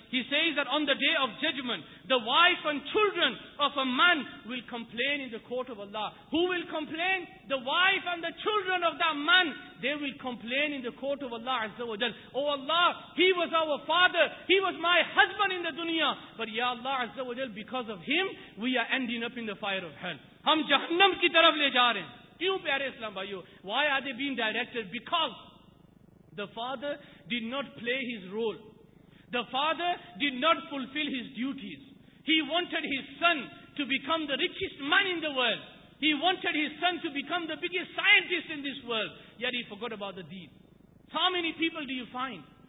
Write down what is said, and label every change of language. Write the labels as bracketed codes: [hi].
[en] He says that on the day of judgment, the wife and children of a man will complain in the court of Allah. Who will complain? The wife and the children of that man. They will complain in the court of Allah azza wa jal. Oh Allah, he was our father. He was my husband in the dunya. But ya Allah azza wa jal, because of him, we are ending up in the fire of hell. [ur] ہم جہنم کی طرف لے جا رہے ہیں کیوں پیارے اسلام بھائیو [en] Why are they being directed? Because the father did not play his role. The father did not fulfill his duties. He wanted his son to become the richest man in the world. He wanted his son to become the biggest scientist in this world. Yet he forgot about the deed. How many people do you find?